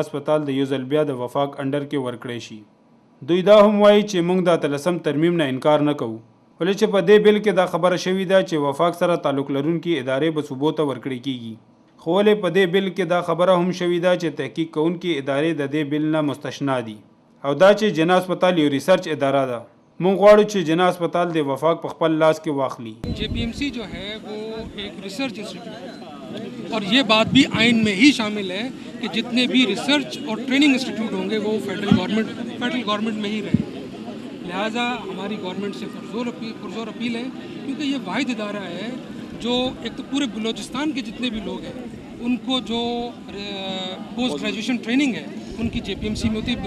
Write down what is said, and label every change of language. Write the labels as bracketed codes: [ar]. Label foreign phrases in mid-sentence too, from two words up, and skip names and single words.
[ps] هسپتال د یو ځل بیا د وفاق انډر کې ورکړی شي دوی دا هم وایي چې موږ د 13 ترمیم نه انکار نه کوو ولې چې په دې بل کې دا خبره شوې ده چې وفاق سره تعلق لرونکي ادارې به صوبو ته ورکړي کیږي خو ولې په دې بل کې دا خبره هم شوې ده چې تحقیق کوونکي ادارې د دې بل نه مستثنا دي او دا چې جنا هسپتال یو ریسرچ اداره ده مونږ غواړو چې جنا هسپتال د وفاق په خپل لاس کې واخلي [ur] JPMC جو ہے وہ ایک [en] research institute [ur] ہے اور یہ بات بھی آئین میں ہی شامل ہے کہ جتنے بھی ریسرچ اور रिसर्च और [en] training institute [ur] ہوں گے وہ [en] federal government [ur] میں ہی رہیں گے. لہٰذا ہماری گورنمنٹ سے پرزور اپیل ہے کیونکہ یہ واحد ادارہ ہے جو ایک تو پورے بلوچستان کے جتنے بھی لوگ ہیں ان کو جو [en] post graduation training [ur] ہے ان کی JPMC میں ہوتی ہے.